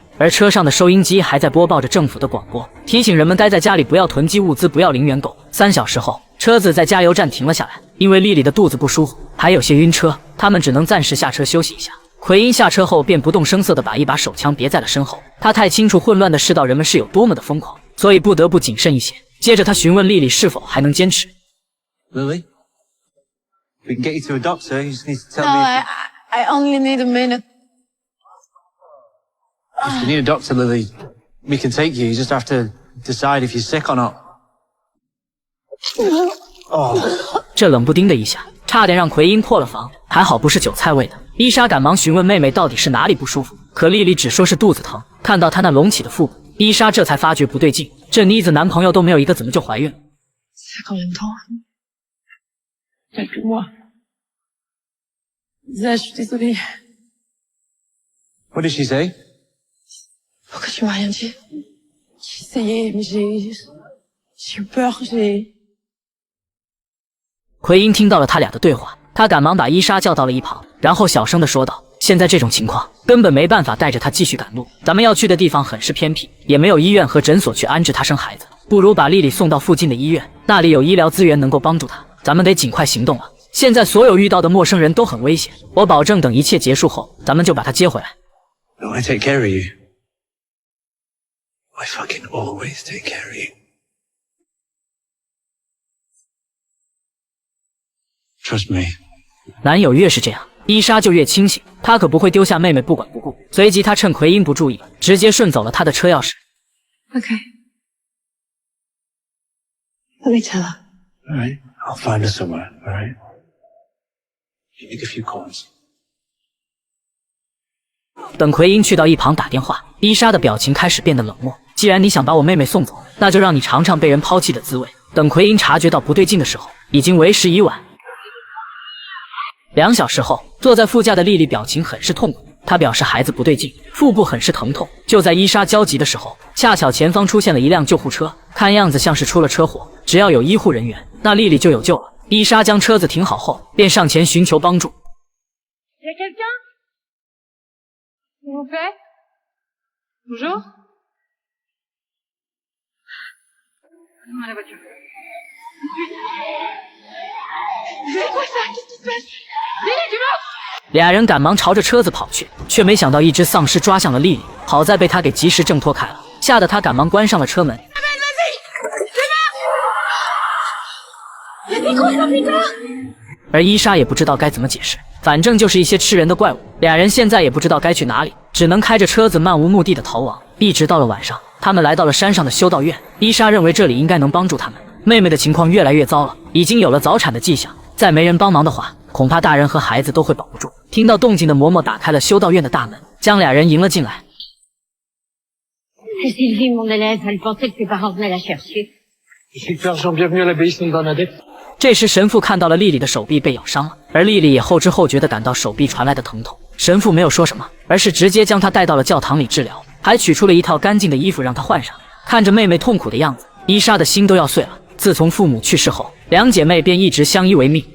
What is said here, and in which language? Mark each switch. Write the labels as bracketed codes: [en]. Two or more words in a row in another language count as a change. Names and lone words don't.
[zh] 而车上的收音机还在播报着政府的广播，提醒人们待在家里，不要囤积物资，不要零元购。3小时后，车子在加油站停了下来，因为莉莉的肚子不舒服，还有些晕车，他们只能暂时下车休息一下。奎因下车后便不动声色地把一把手枪别在了身后，他太清楚混乱的世道人们是有多么的疯狂，所以不得不谨慎一些。接着他询问莉莉是否还能坚持。 [en] Lily, we can get you to a doctor. You just need to tell No, me. I only need a minute. If you need a doctor, Lily, we can take you. You just have to decide if you're sick or not. [zh] 这冷不丁的一下，差点让奎因破了防，还好不是韭菜味的。伊莎赶忙询问妹妹到底是哪里不舒服，可莉莉只说是肚子疼。看到她那隆起的腹部，伊莎这才发觉不对劲，这妮子男朋友都没有一个，怎么就怀孕了？ [fr] Ça fait combien de temps? Quelques mois. Lisa, je suis désolée. [en] What did she say? [fr] Pourquoi tu m'as rien dit? J'ai essayé, mais j'ai eu peur, j'ai... [zh] 奎因听到了他俩的对话，他赶忙把伊莎叫到了一旁，然后小声地说道：“现在这种情况，根本没办法带着她继续赶路。咱们要去的地方很是偏僻，也没有医院和诊所去安置她生孩子，不如把莉莉送到附近的医院，那里有医疗资源能够帮助她。咱们得尽快行动了。现在所有遇到的陌生人都很危险，我保证等一切结束后，咱们就把她接回来。” [en] I want to take care of you. I fucking always take care of you. Trust me. [zh] 男友越是这样，伊莎就越清醒，她可不会丢下妹妹不管不顾。随即，她趁奎因不注意，直接顺走了他的车钥匙。 [fr] Ok. Allez, ça va. [en] All right, I'll find her somewhere. All right. You make a few calls. [zh] 等奎因去到一旁打电话，伊莎的表情开始变得冷漠。既然你想把我妹妹送走，那就让你尝尝被人抛弃的滋味。等奎因察觉到不对劲的时候，已经为时已晚。2小时后，坐在副驾的莉莉表情很是痛苦，她表示孩子不对劲，腹部很是疼痛。就在伊莎焦急的时候，恰巧前方出现了一辆救护车，看样子像是出了车祸。只要有医护人员，那莉莉就有救了。伊莎将车子停好后，便上前寻求帮助。 [fr] Y a quelqu'un? S'il vous plaît? Bonjour? Donne-moi la voiture. C'est quoi ça? Qu'est-ce qui se passe? Lily, tu meurs? [zh] 俩人赶忙朝着车子跑去，却没想到一只丧尸抓向了莉莉，好在被他给及时挣脱开了，吓得他赶忙关上了车门。而伊莎也不知道该怎么解释，反正就是一些吃人的怪物。俩人现在也不知道该去哪里，只能开着车子漫无目的的逃亡。一直到了晚上，他们来到了山上的修道院。伊莎认为这里应该能帮助他们。妹妹的情况越来越糟了，已经有了早产的迹象，再没人帮忙的话，恐怕大人和孩子都会保不住。听到动静的嬷嬷打开了修道院的大门，将俩人迎了进来。 [fr] C'est Sylvie, mon élève. Elle pensait que tes parents venaient la chercher. Super Jean, bienvenue à l'abbaye Sainte Bernadette. [zh] 这时神父看到了莉莉的手臂被咬伤了，而莉莉也后知后觉地感到手臂传来的疼痛。神父没有说什么，而是直接将她带到了教堂里治疗，还取出了一套干净的衣服让她换上。看着妹妹痛苦的样子，伊莎的心都要碎了。自从父母去世后，两姐妹便一直相依为命。